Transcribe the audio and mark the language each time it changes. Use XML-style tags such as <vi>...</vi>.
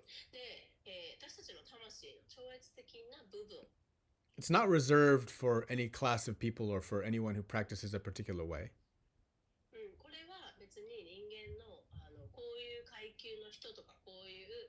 <ja>で、私たちの魂の超越的な部分。</ja> <en>It's not reserved for any class of people or for anyone who practices a particular way.</en> <ja>これは別に人間のこういう階級の人とかこういう</ja>